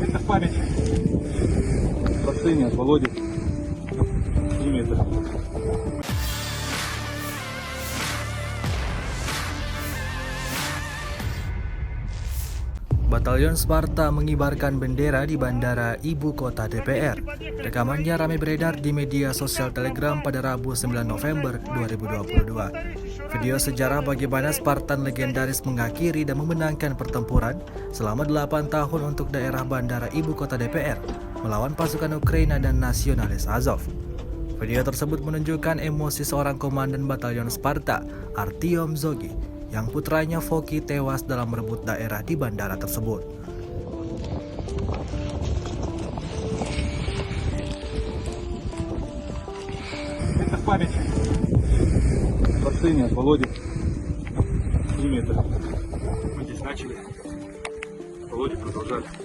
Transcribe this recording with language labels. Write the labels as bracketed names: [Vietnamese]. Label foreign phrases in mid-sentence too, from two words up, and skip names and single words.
[Russian] память. Последнее от Володи. Имя это. [Indonesian] Batalion Sparta mengibarkan bendera di bandara ibu kota DPR. Rekamannya ramai beredar di media sosial Telegram pada Rabu 9 November 2022. Video sejarah bagaimana Spartan legendaris mengakhiri dan memenangkan pertempuran selama 8 tahun untuk daerah bandara ibu kota DPR melawan pasukan Ukraina dan nasionalis Azov. Video tersebut menunjukkan emosi seorang komandan Batalion Sparta, Artyom Zogi, yang putranya Foki tewas dalam merebut daerah di bandara tersebut. [Russian] Это память. Последнее от Володи. Имя это. Мы здесь начали. Володя продолжали.